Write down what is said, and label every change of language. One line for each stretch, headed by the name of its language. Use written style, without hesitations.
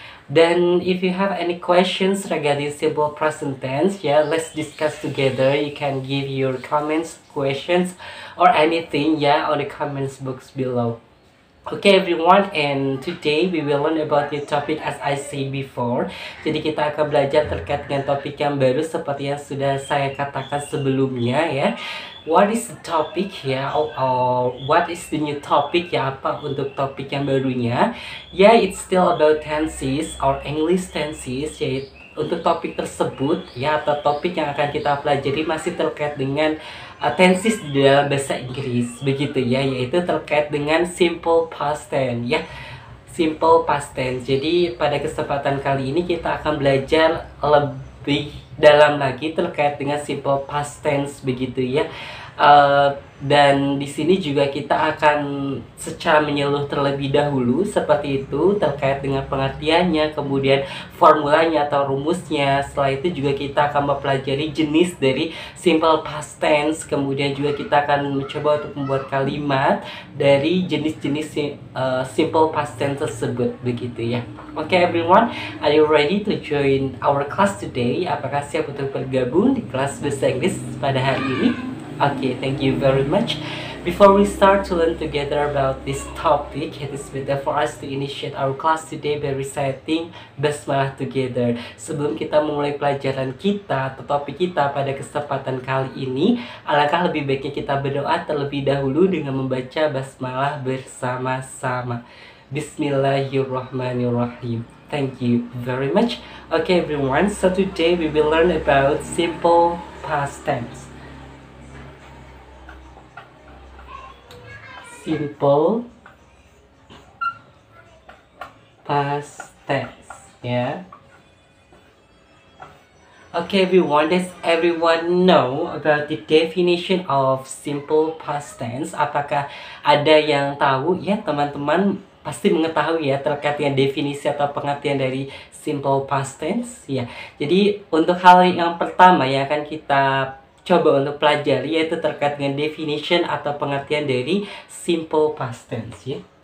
Indonesian: Dan
English: if you have any questions regarding simple present tense ya, let's discuss together. You can give your comments, questions or anything ya on the comments box below. Okay everyone, and today we will learn about the topic as I said before.
Indonesian: Jadi kita akan belajar terkait dengan topik yang baru seperti yang sudah saya katakan sebelumnya ya.
English: What is the topic ya? What is the new topic ya?
Indonesian: Apa untuk topik yang barunya?
English: Ya, it's still about tenses or English tenses.
Indonesian: Yaitu untuk topik tersebut ya, atau topik yang akan kita pelajari masih terkait dengan tenses di dalam bahasa Inggris begitu ya, yaitu terkait dengan simple past tense ya. Simple past tense. Jadi pada kesempatan kali ini kita akan belajar lebih dalam lagi terkait dengan simple past tense begitu ya. Dan di sini juga kita akan secara menyeluruh terlebih dahulu seperti itu terkait dengan pengertiannya, kemudian formulanya atau rumusnya. Setelah itu juga kita akan mempelajari jenis dari simple past tense, kemudian juga kita akan mencoba untuk membuat kalimat dari jenis-jenis simple past tense tersebut begitu ya.
English: Okay everyone, are you ready to join our class today?
Indonesian: Apakah siap untuk bergabung di kelas bahasa Inggris pada hari ini?
English: Okay, thank you very much. Before we start to learn together about this topic, it is better for us to initiate our class today by reciting Basmalah together.
Indonesian: Sebelum kita memulai pelajaran kita atau topik kita pada kesempatan kali ini, alangkah lebih baiknya kita berdoa terlebih dahulu dengan membaca Basmalah bersama-sama.
Arabic: Bismillahirrahmanirrahim.
English: Thank you very much. Okay everyone, so today we will learn about simple past tense. Simple past tense ya. Okay everyone, does everyone know about the definition of simple past tense?
Indonesian: Apakah ada yang tahu ya? Teman-teman pasti mengetahui ya terkait dengan definisi atau pengertian dari simple past tense ya. Jadi untuk hal yang pertama yang akan kita coba untuk pelajari yaitu terkait dengan definition atau pengertian dari simple past tense ya.